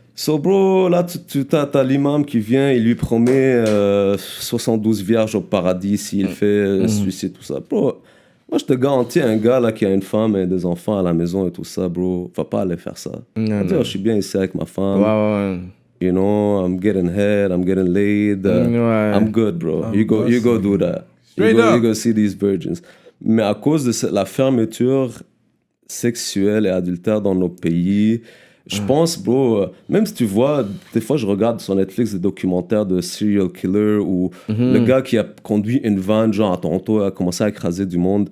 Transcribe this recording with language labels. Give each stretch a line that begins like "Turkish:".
French: So, bro, là, tu t'as l'imam qui vient, il lui promet 72 vierges au paradis s'il fait suicide, tout ça. Bro, moi, je te garantis, un gars là, qui a une femme et des enfants à la maison et tout ça, bro, va pas aller faire ça. Dire, je suis bien ici avec ma femme. Ouais.
English: You know, I'm getting head, I'm getting laid. I'm good, bro. You go do that. You go see these virgins.
French: Mais à cause de la fermeture sexuelle et adultère dans nos pays, je pense, bro, même si tu vois, des fois je regarde sur Netflix des documentaires de serial killer où le gars qui a conduit une van, genre à Toronto, a commencé à écraser du monde.